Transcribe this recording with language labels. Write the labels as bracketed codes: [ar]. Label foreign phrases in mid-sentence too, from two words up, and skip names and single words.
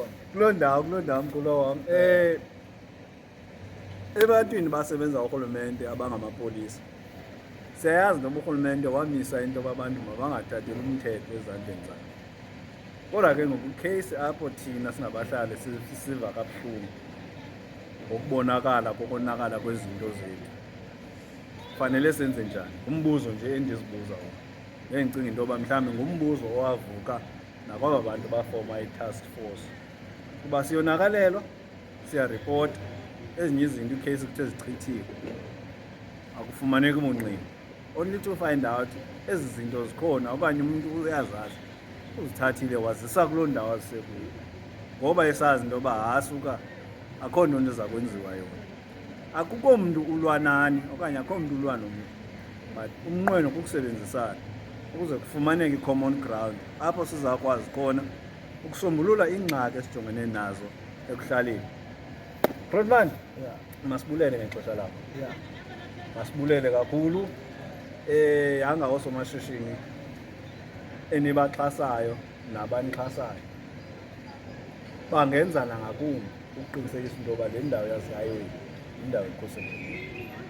[xh] kuloo ndawo mkhulu wam ebantwini basebenza urhulumente abangamapolisa siyayazi noma urhulumente wamisa into abantu mabangathatheli umthetho ezandleni zabo kodwa ke ngokucase apho thina singabahlali siva kabuhlungu ngokubonakala kokonakala kwezinto zethu fanele senze njani. Umbuzo nje endizibuza wona endicinga into yoba mhlawumbi ngumbuzo owavuka nakwaba bantu bafoma i- [en] task force [xh] kuba siyonakalelwa siyaripota ezinye izinto iicase kuthe zichithiwe akufumaneki munxini [en] only to find out [xh] ezi zinto zikhona okanye umuntu uyazazi uzithathile wazisa kuloo ndawo azisekuyo ngoba esazi into yoba hasuka akho nto eza kwenziwa yona. Akukho mntu ulwa nani okanye akho mntu ulwa nomntu but umnqweno kukusebenzisana ukuze kufumaneke i- [en] common ground [xh] apho sizakwazi khona ukusombulula iingxaki esijongene nazo ekuhlaleni. Rodman, masibulele ngexesha lakho. Masibulele kakhulu hanga oosomashishini enibaxhasayo nabanixhasayo bangenza nangakumbi ukuqinisekisa into yoba le ndawo yazihayiwe indawo ekhuselekileyo.